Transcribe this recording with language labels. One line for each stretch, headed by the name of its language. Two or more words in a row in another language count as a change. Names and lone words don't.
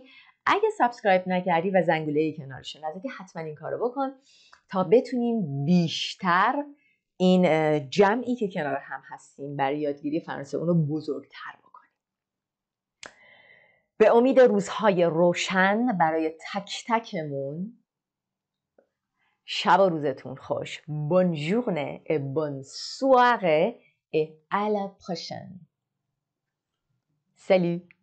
Persian: اگه سابسکرایب نکردی و زنگوله کنارش نزدی حتما این کارو بکن تا بتونیم بیشتر این جمعی که کنار هم هستیم برای یادگیری فرانسه اونو بزرگتر بکنیم. به امید روزهای روشن برای تک تکمون. شب و روزتون خوش.
French: Bonne journée et bonne soirée et à la prochaine. Salut!